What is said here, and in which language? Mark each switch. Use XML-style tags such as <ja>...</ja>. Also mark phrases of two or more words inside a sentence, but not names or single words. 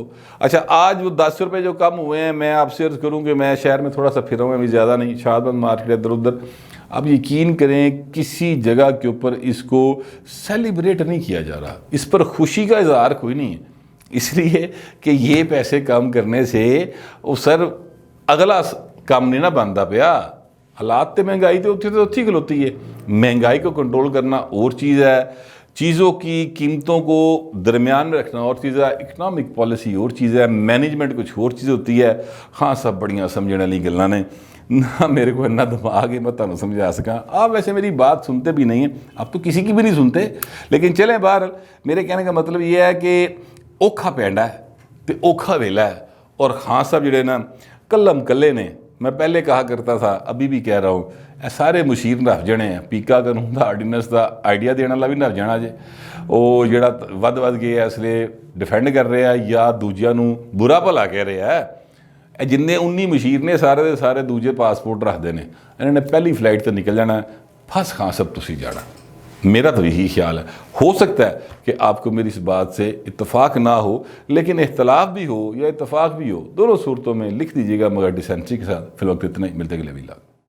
<ur>اچھا آج وہ 10 روپے جو کم ہوئے ہیں, میں آپ سے عرض کروں کہ میں شہر میں تھوڑا سا پھرا ہوں, ابھی زیادہ نہیں, شاد بند مارکیٹ ادھر ادھر. اب یقین کریں کسی جگہ کے اوپر اس کو سیلیبریٹ نہیں کیا جا رہا, اس پر خوشی کا اظہار کوئی نہیں ہے. اس لیے کہ یہ پیسے کم کرنے سے وہ سر اگلا کام نہیں نہ بنتا پیا.</ur> <pa>حالات تے مہنگائی تے اتھی تو اتھی کھلوتی ہے.</pa> <ur>مہنگائی کو کنٹرول کرنا اور چیز ہے, چیزوں کی قیمتوں کو درمیان میں رکھنا اور چیز ہے,</ur> <en>economic policy</en> <ur>اور چیز ہے, مینجمنٹ کچھ اور چیز ہوتی ہے.</ur> <pa>ہاں سب بڑیاں سمجھنے والی گلاں نے, نہ میرے کو اتنا دماغ ہے میں تمہیں سمجھا سکاں.</pa> <ur>آپ ویسے میری بات سنتے بھی نہیں ہیں, آپ تو کسی کی بھی نہیں سنتے, لیکن چلیں باہر. میرے کہنے کا مطلب یہ ہے کہ</ur> <pa>اوکھا پینڈا ہے, ਤੇ ਔਖਾ ਵੇਲਾ ਹੈ। ਔਰ ਖਾਨ ਸਾਹਿਬ ਜਿਹੜੇ ਨਾ ਕੱਲਮ ਕੱਲੇ ਨੇ,</pa> <ur>میں پہلے کہا کرتا تھا، ابھی وی کہہ رہا ہوں,</ur> <pa>ਇਹ ਸਾਰੇ ਮੁਸ਼ੀਰ ਨੱਫ ਜਣੇ ਆ। ਪੀਕਾ ਕਾਨੂੰਨ ਦਾ ਆਰਡੀਨੈਂਸ ਦਾ ਆਈਡੀਆ ਦੇਣ ਵਾਲਾ ਵੀ ਨੱਫ ਜਾਣਾ ਜੇ। ਉਹ ਜਿਹੜਾ ਵੱਧ ਕੇ ਇਸ ਲਈ ਡਿਫੈਂਡ ਕਰ ਰਿਹਾ ਜਾਂ ਦੂਜਿਆਂ ਨੂੰ ਬੁਰਾ ਭਲਾ ਕਹਿ ਰਿਹਾ। ਇਹ ਜਿੰਨੇ 19 ਮੁਸ਼ੀਰ ਨੇ ਸਾਰੇ ਦੇ ਸਾਰੇ ਦੂਜੇ ਪਾਸਪੋਰਟ ਰੱਖਦੇ ਨੇ। ਇਹਨਾਂ ਨੇ ਪਹਿਲੀ ਫਲਾਈਟ ਤੇ ਨਿਕਲ ਜਾਣਾ, ਫੰਸ ਖਾਂ ਸਬ ਤੁਸੀ ਜਾਣਾ।</pa> <ur>میرا تو یہی خیال ہے. ہو سکتا ہے کہ آپ کو میری اس بات سے اتفاق نہ ہو، لیکن اختلاف بھی ہو یا اتفاق بھی ہو، دونوں صورتوں میں لکھ دیجیے گا، مگر ڈیسنسی کے ساتھ. فی الوقت اتنا ہی، ملتے اگلے ویڈیو.</ur>